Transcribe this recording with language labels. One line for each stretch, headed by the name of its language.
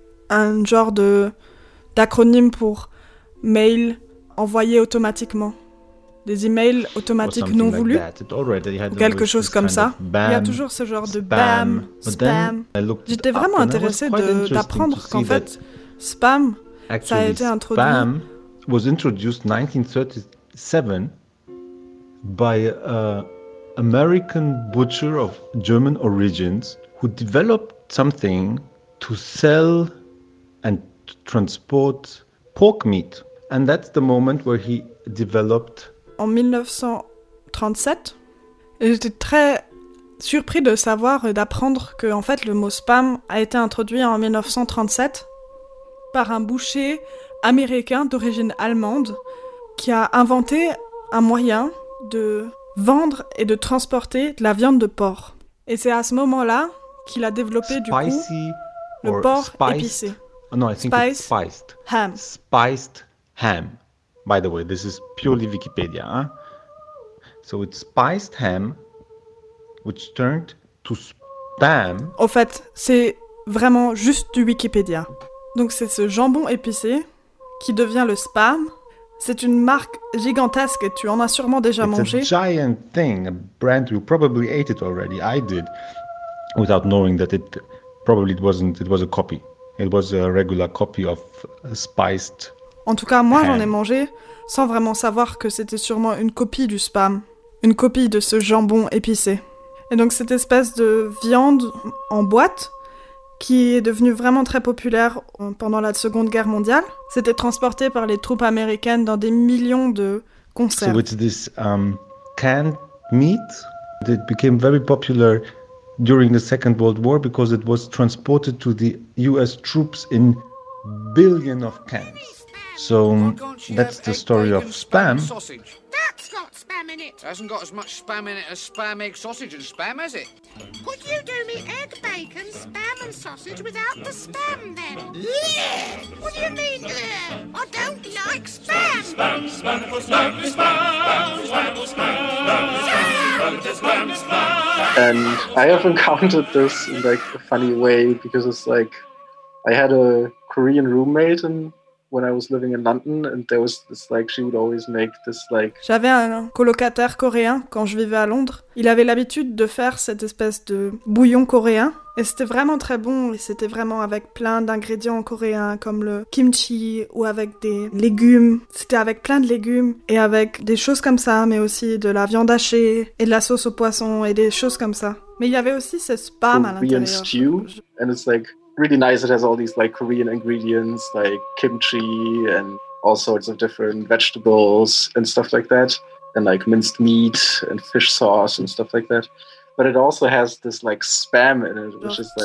French: Un genre d'acronyme pour mail envoyé automatiquement. Des emails automatiques non voulus. Quelque chose comme ça. Il y a toujours ce genre de bam, spam. J'étais vraiment intéressé d'apprendre qu'en fait, spam, ça a été introduit.
English: Spam was introduced 1937 by American butcher of German origins who developed something to sell and transport pork meat. And that's the moment where he developed...
French: En 1937, j'étais très surpris de savoir et d'apprendre que, en fait, le mot spam a été introduit en 1937 par un boucher américain d'origine allemande qui a inventé un moyen de... vendre et de transporter de la viande de porc. Et c'est à ce moment-là qu'il a développé
English: spicy
French: du coup le porc
English: spiced.
French: Épicé.
English: Oh, no, I think spiced it's spiced. Ham. Spiced ham. By the way, this is purely Wikipedia. Huh? So it's spiced ham, which turned to spam.
French: Au fait, c'est vraiment juste du Wikipédia. Donc c'est ce jambon épicé qui devient le spam. C'est une marque gigantesque et tu en as sûrement déjà mangé.
English: It's a giant thing, a brand you probably ate it already. I did, without knowing that it probably wasn't, it was a copy. It was a regular copy of spiced.
French: En tout cas, moi
English: ham.
French: J'en ai mangé sans vraiment savoir que c'était sûrement une copie du spam, une copie de ce jambon épicé. Et donc cette espèce de viande en boîte qui est devenu vraiment très populaire pendant la Seconde Guerre mondiale. C'était transporté par les troupes américaines dans des millions de conserves.
English: So it's this canned meat that became very popular during the Second World War because it was transported to the US troops in billions of cans. So that's the story of spam. Spam in it. It hasn't got as much spam in it as spam, egg, sausage and spam, has it? Could you do me egg, bacon, spam and sausage without the spam then? Yeah. What do you mean, bleh? I don't like spam! Spam, spam, spam, spam, spam, spam, spam, spam, spam, spam. And I have encountered this in like a funny way because it's like I had a Korean roommate and when I was living in London, and there was this like, she would always make this like.
French: J'avais un colocataire coréen quand je vivais à Londres. Il avait l'habitude de faire cette espèce de bouillon coréen, et c'était vraiment très bon. Et c'était vraiment avec plein d'ingrédients coréens, comme le kimchi ou avec des légumes. C'était avec plein de légumes et avec des choses comme ça, mais aussi de la viande hachée et de la sauce au poisson et des choses comme ça. Mais il y avait aussi ce spam à l'intérieur.
English: Korean stew, and it's like. Really nice, it has all these like Korean ingredients like kimchi and all sorts of different vegetables and stuff like that, and like minced meat and fish sauce and stuff like that. But it also has this like spam in it, which is like...